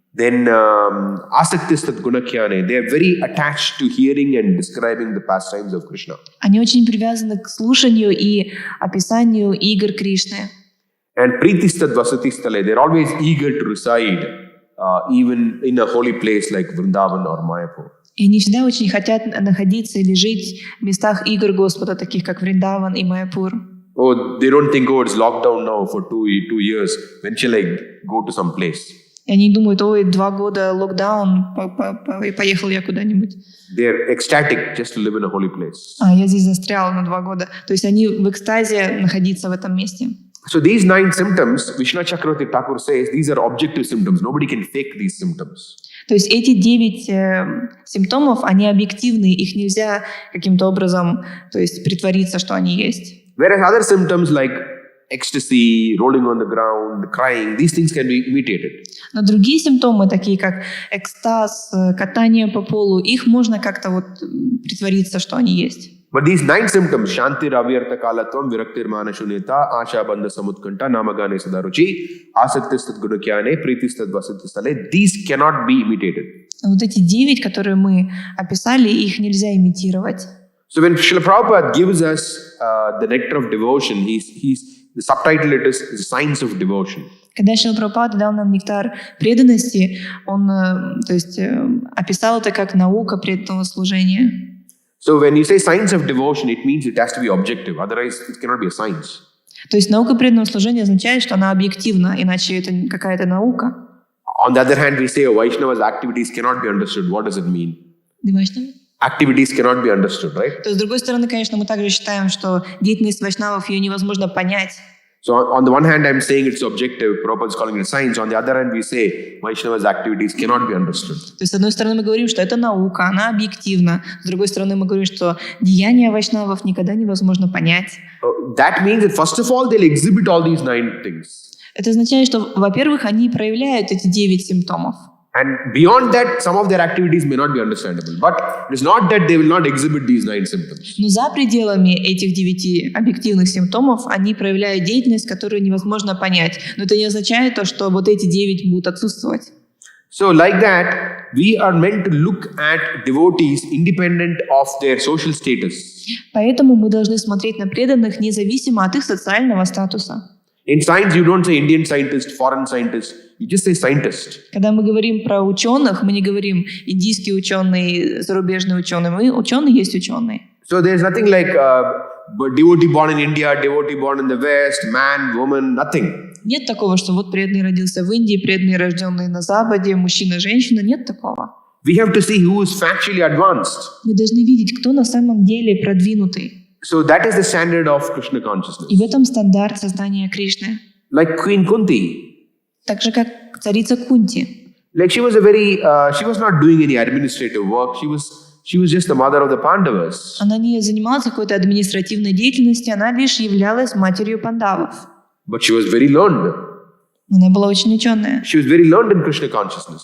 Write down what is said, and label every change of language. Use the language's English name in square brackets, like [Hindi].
[English] Then Asaktistat Gunakyane. They are very attached to hearing and describing the pastimes of Krishna. [Russian] Они очень привязаны к слушанию и описанию игр Кришны. [English] And Pritistat Vasatistale. They are always eager to reside even in a holy place like Vrindavan or Mayapur. [Russian] И они всегда очень хотят находиться или жить в местах игр Господа, таких как Вриндаван и Майяпур. [English] Oh, they don't think, oh, it's locked down now for 2 years. When shall I go to some place? [Russian] И они думают, ой, 2 года локдаун, поехал я куда-нибудь. [English] They're ecstatic just to live in a holy place. [Russian] Я здесь застрял на 2 года. То есть они в экстазе находиться в этом месте. [English] So these 9 symptoms, Vishnu Chakravarti Thakur says, these are objective symptoms. Nobody can fake these symptoms. [Russian] То есть эти 9 симптомов, они объективны, их нельзя каким-то образом, то есть притвориться, что они есть. [English] Whereas other symptoms like ecstasy, rolling on the ground, crying, these things can be imitated. [Russian] Но другие симптомы, такие как экстаз, катание по полу, их можно как-то вот притвориться, что они есть. [English] But these 9 symptoms, Shanti, Avyarta Kalatvam, Viraktir Manashunyata, Asha Bandha Samutkanta, Namagane Sadaruchi, Asaktistat Gunakyane, Pritistat Vasatistale, these cannot be imitated. [Russian] Вот эти 9, которые мы описали, их нельзя имитировать. [English] So when Srila Prabhupada gives us the nectar of devotion, the subtitle it is the science of devotion. [Russian] Когда Шрила Прабхупада дал нам нектар преданности, он описал это как наука преданного служения. [English] So when you say science of devotion, it means it has to be objective. Otherwise, it cannot be a science. [Russian] То есть наука преданного служения означает, что она объективна, иначе это какая-то наука. [English] On the other hand, we say a Vaishnava's activities cannot be understood. What does it mean? Activities cannot be understood, right? [Russian] То есть, с другой стороны, конечно, мы также считаем, что деятельность вайшнавов, ее невозможно понять. [English] So on the one hand, I'm saying it's objective. Prabhupada is calling it science. On the other hand, we say Vaishnava's activities cannot be understood. [Russian] То есть, с одной стороны, мы говорим, что это наука, она объективна. С другой стороны, мы говорим, что деяния вайшнавов никогда невозможно понять. [English] That means that first of all, they'll exhibit all these 9 things. [Russian] Это означает, что, во-первых, они проявляют эти 9 симптомов. [English] And beyond that, some of their activities may not be understandable. But it's not that they will not exhibit these 9 symptoms. [Russian] Но за пределами этих 9 объективных симптомов они проявляют деятельность, которую невозможно понять. Но это не означает то, что вот эти 9 будут отсутствовать. [English] So like that, we are meant to look at devotees independent of their social status. [Russian] Поэтому мы должны смотреть на преданных независимо от их социального статуса. [English] In science, you don't say Indian scientist, foreign scientist. You just say scientist. [Russian] Когда мы говорим про ученых, мы не говорим индийский ученый, зарубежный ученый. Мы ученые есть ученые. [English] So there's nothing like devotee born in India, devotee born in the West, man, woman, nothing. [Russian] Нет такого, что вот преданный родился в Индии, преданный рожденный на Западе, мужчина, женщина. Нет такого. [English] We have to see who is factually advanced. [Russian] Мы должны видеть, кто на самом деле продвинутый. [English] So that is the standard of Krishna consciousness. [Russian] И в этом стандарт сознания Кришны. [English] Like Queen Kunti. [Russian] Так же, как царица Кунти. [English] Like she was she was not doing any administrative work. She was just the mother of the Pandavas. [Russian] Она не занималась какой-то административной деятельностью, она лишь являлась матерью пандавов. [English] But she was very learned. [Russian] Она была очень ученая. [English] She was very learned in Krishna consciousness.